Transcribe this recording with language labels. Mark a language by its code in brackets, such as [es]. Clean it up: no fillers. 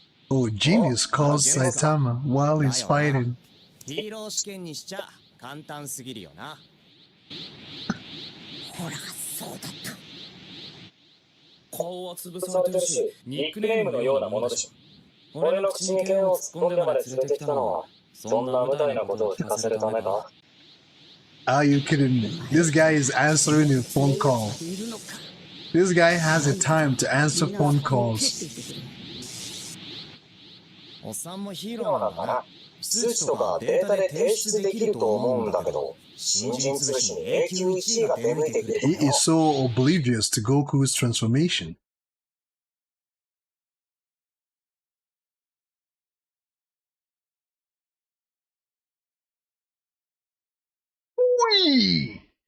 [en] Oh, Genius calls Saitama while he's fighting. [ja] ヒーロー試験にしちゃ簡単すぎるよな。ほら、そうだった。顔は潰されてるし、ニックネームのようなものでしょ。俺の口に剣を突っ込んでまで連れてきたのは、そんな無駄なことを聞かせるためか。 [en] Are you kidding me? This guy is answering a phone call. This guy has a time to answer phone calls. [ja] おっさんもヒーローなんだな。数値とかデータで提出できると思うんだけど、新人潰しに永久1位が出向いてくる。 [en] He is so oblivious to Goku's transformation. Whee!